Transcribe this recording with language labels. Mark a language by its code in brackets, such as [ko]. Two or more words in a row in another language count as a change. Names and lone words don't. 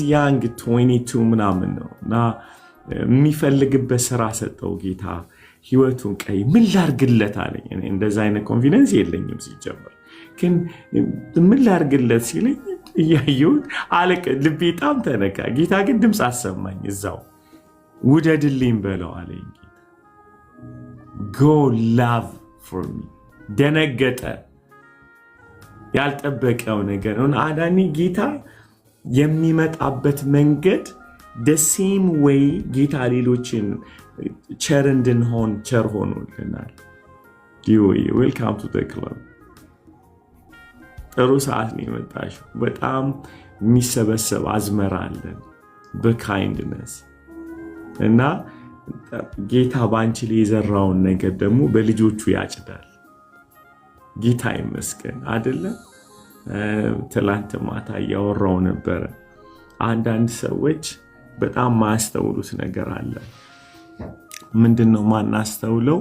[am] ያንግ 22 ምናምን ነው እና የሚፈልግበት ስራ ሰጠው ጌታ፣ ህይወቱን ቀይ ምን ላድርግለት አለኝ። እንደዛ አይነት ኮንፊደንስ የለኝም ሲጀምር፣ ግን ምን ላድርግለት ሲለኝ እያየሁት አለቀ። ልቤ በጣም ተነካ። ጌታ ግን ድምፅ አሰማኝ እዛው፣ ውደድልኝ በለው አለኝ ጌታ። [en] go love for me። [am] ደነገጠ። ያልጠበቀው ነገር ነው። አዳኒ ጌታ የሚመጣበት መንገድ [en] the same way [am] ጌታ ሌሎችን ቸር እንድንሆን ቸር ሆኖልናል። [en] welcome to the club። [am] ጥሩ ሰዓት ነው የመጣሽው። በጣም የሚሰበሰብ አዝመራ አለን በካይንድነስ እና ጌታ ባንቺ ላይ የዘራውን ነገር ደግሞ በልጆቹ ያጭዳል። ጌታ ይመስገን አይደለም። ትላንት ማታ እያወራው ነበረ። አንዳንድ ሰዎች በጣም ማያስተውሉት ነገር አለ። ምንድነው ማናስተውለው?